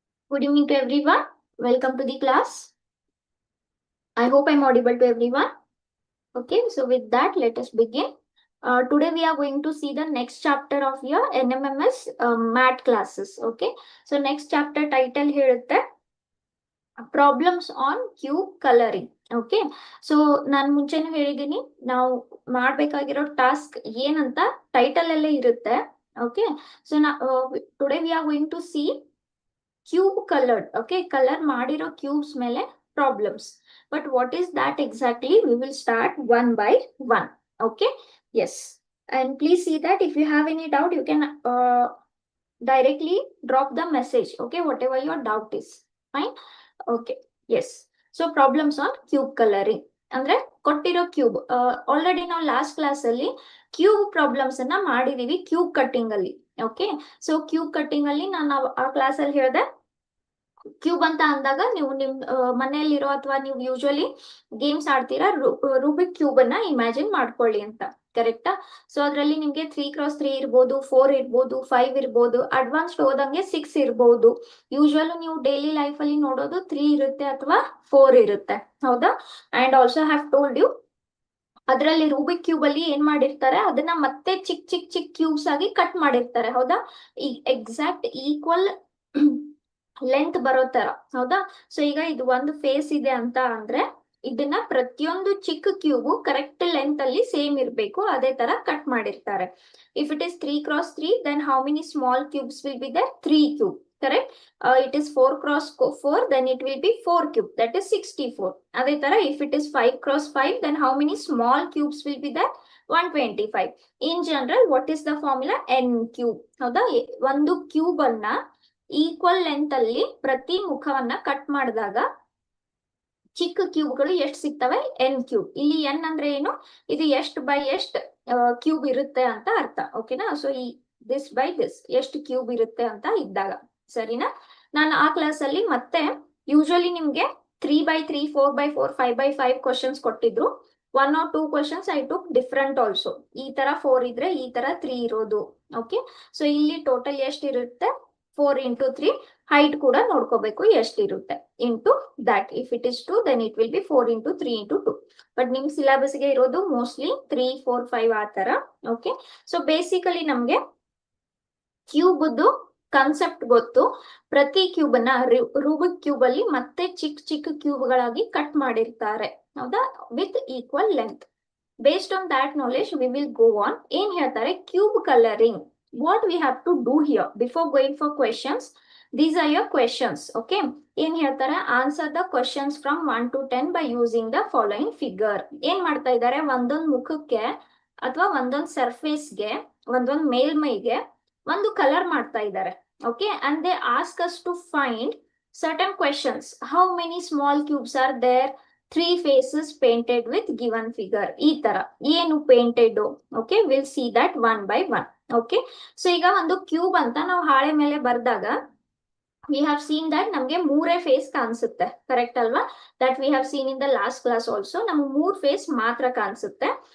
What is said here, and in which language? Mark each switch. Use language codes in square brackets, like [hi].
[en] Good evening to everyone. Welcome to the class. I hope I'm audible to everyone. Okay, so with that, let us begin. Today we are going to see the next chapter of your NMMS math classes. Okay, so next chapter title here is the problems on cube colouring. [kn] Okay, so ನಾನು ಮುಂಚೆನೂ ಹೇಳಿದ್ದೀನಿ, ನಾವು ಮಾಡ್ಬೇಕಾಗಿರೋ task ಏನಂತ title ಅಲ್ಲೇ ಇರುತ್ತೆ. [en] Okay, so today we are going to see cube coloured. [kn] Okay, colour ಮಾಡಿರೋ cubes ಮೇಲೆ problems. [en] But what is that exactly? We will start one by one. Okay, yes, and please see that if you have any doubt you can directly drop the message. Okay, whatever your doubt is, fine. Okay, yes. So problems on cube coloring [kn] ಅಂದ್ರೆ ಕೊಟ್ಟಿರೋ cube. Already ನಾವು last class ಅಲ್ಲಿ cube problems ಅನ್ನ ಮಾಡಿದೀವಿ cube cutting ಅಲ್ಲಿ. Okay, so cube cutting ಅಲ್ಲಿ ನಾನು ಆ ಕ್ಲಾಸ್ ಅಲ್ಲಿ ಹೇಳಿದೆ, ಕ್ಯೂಬ್ ಅಂತ ಅಂದಾಗ ನೀವು ನಿಮ್ ಮನೆಯಲ್ಲಿರೋ ಅಥವಾ ನೀವು ಯೂಶುವಲಿ ಗೇಮ್ಸ್ ಆಡ್ತೀರಾ, ರೂಬಿಕ್ ಕ್ಯೂಬ್ ಅನ್ನ ಇಮ್ಯಾಜಿನ್ ಮಾಡ್ಕೊಳ್ಳಿ ಅಂತ. ಕರೆಕ್ಟಾ? ಸೊ ಅದ್ರಲ್ಲಿ ನಿಮ್ಗೆ 3x3 ಇರ್ಬೋದು, 4 ಇರ್ಬೋದು, 5 ಇರ್ಬೋದು, ಅಡ್ವಾನ್ಸ್ಡ್ ಹೋದಂಗೆ 6 ಇರ್ಬೋದು. ಯೂಶುವಲ್ ನೀವು ಡೈಲಿ ಲೈಫ್ ಅಲ್ಲಿ ನೋಡೋದು 3 ಇರುತ್ತೆ ಅಥವಾ 4 ಇರುತ್ತೆ. ಹೌದಾ? [en] and also have told you, [kn] ಅದರಲ್ಲಿ ರೂಬಿಕ್ ಕ್ಯೂಬ್ ಅಲ್ಲಿ ಏನ್ ಮಾಡಿರ್ತಾರೆ, ಅದನ್ನ ಮತ್ತೆ ಚಿಕ್ ಚಿಕ್ ಚಿಕ್ ಕ್ಯೂಬ್ಸ್ ಆಗಿ ಕಟ್ ಮಾಡಿರ್ತಾರೆ. ಹೌದಾ? ಈ ಎಕ್ಸಾಕ್ಟ್ ಈಕ್ವಲ್ ಲೆಂತ್ ಬರೋ ತರ. ಹೌದಾ? ಸೊ ಈಗ ಇದು ಒಂದು ಫೇಸ್ ಇದೆ ಅಂತ ಅಂದ್ರೆ ಇದನ್ನ ಪ್ರತಿಯೊಂದು ಚಿಕ್ಕ ಕ್ಯೂಬ್ ಕರೆಕ್ಟ್ ಲೆಂತ್ ಅಲ್ಲಿ ಸೇಮ್ ಇರ್ಬೇಕು, ಅದೇ ತರ ಕಟ್ ಮಾಡಿರ್ತಾರೆ. [en] If it is 3x3, then how many small cubes will be there? 3 cube. Correct? It is 4x4, then it will be 4 cube, that is 64. [kn] ಅದೇ ತರ [en] if it is 5x5, then how many small cubes will be there? 125. In general, what is the formula? N cube. ಹೌದಾ? [kn] ಒಂದು cube ಅನ್ನ equal length ಅಲ್ಲಿ ಪ್ರತಿ ಮುಖವನ್ನ cut ಮಾಡಿದಾಗ ಚಿಕ್ಕ ಕ್ಯೂಬ್ಗಳು ಎಷ್ಟು ಸಿಗ್ತವೆ? N cube. ಇಲ್ಲಿ ಎನ್ ಅಂದ್ರೆ ಏನು? ಇದು ಎಷ್ಟು ಬೈ ಎಷ್ಟು ಕ್ಯೂಬ್ ಇರುತ್ತೆ ಅಂತ ಅರ್ಥ. ಓಕೆನಾ? ಸೊ ಈ ದಿಸ್ ಬೈ ದಿಸ್ ಎಷ್ಟು ಕ್ಯೂಬ್ ಇರುತ್ತೆ ಅಂತ ಇದ್ದಾಗ, ಸರಿನಾ? ನಾನು ಆ ಕ್ಲಾಸ್ ಅಲ್ಲಿ ಮತ್ತೆ ಯೂಶುವಲಿ ನಿಮ್ಗೆ 3x3, 4x4, 5x5 ಕ್ವಶನ್ಸ್ ಕೊಟ್ಟಿದ್ರು. [en] 1 or 2 questions I took different also. [kn] ಈ ತರ 4 ಇದ್ರೆ ಈ ತರ 3 ಇರೋದು. ಓಕೆ, ಸೊ ಇಲ್ಲಿ ಟೋಟಲ್ ಎಷ್ಟಿರುತ್ತೆ? 4 into 3. ಹೈಟ್ ಕೂಡ ನೋಡ್ಕೋಬೇಕು ಎಷ್ಟಿರುತ್ತೆ into that. [en] If it is 2, then it will be 4 into 3 into 2. [kn] But ನಿಮ್ ಸಿಲೆಬಸ್ ಗೆ ಇರೋದು ಮೋಸ್ಟ್ಲಿ 3, 4, 5 ಆ ತರ. ಓಕೆ, ಸೊ ಬೇಸಿಕಲಿ ನಮ್ಗೆ ಕ್ಯೂಬ್ ಕಾನ್ಸೆಪ್ಟ್ ಗೊತ್ತು. ಪ್ರತಿ ಕ್ಯೂಬ್ ಅನ್ನ ರೂಬಿಕ್ ಕ್ಯೂಬ್ ಅಲ್ಲಿ ಮತ್ತೆ ಚಿಕ್ಕ ಚಿಕ್ಕ ಕ್ಯೂಬ್ ಗಳಾಗಿ ಕಟ್ ಮಾಡಿರ್ತಾರೆ. [en] ಹೌದಾ? With equal length. Based on that knowledge we will go on. [kn] ಏನ್ ಹೇಳ್ತಾರೆ? [en] Cube colouring. What we have to do here before going for questions, these are your questions. [kn] Okay, ಏನ್ ಹೇಳ್ತಾರೆ? [en] Answer the questions from 1 to 10 by using the following figure. [kn] ಏನ್ ಮಾಡ್ತಾ ಇದ್ದಾರೆ? ಒಂದೊಂದು ಮುಖಕ್ಕೆ ಅಥವಾ ಒಂದೊಂದು ಸರ್ಫೇಸ್ಗೆ, ಒಂದೊಂದು ಮೇಲ್ಮೈಗೆ ಒಂದು ಕಲರ್ ಮಾಡ್ತಾ ಇದ್ದಾರೆ. [en] Okay, and they ask us to find certain questions. How many small cubes are there? 3 faces painted with given figure. [kn] ಈ ತರ ಏನು [en] painted? Okay, will see that one by one. [kn] Okay, so ಈಗ ಒಂದು cube ಅಂತ ನಾವು ಹಾಳೆ ಮೇಲೆ ಬರ್ದಾಗ [en] we have seen that [kn] ನಮ್ಗೆ 3 ಫೇಸ್ ಕಾಣಿಸುತ್ತೆ. ಕರೆಕ್ಟ್ ಅಲ್ವಾ? [en] That we have seen in the last class also. [kn] ನಮ್ಗೆ 3 ಫೇಸ್ ಮಾತ್ರ ಕಾಣಿಸುತ್ತೆ.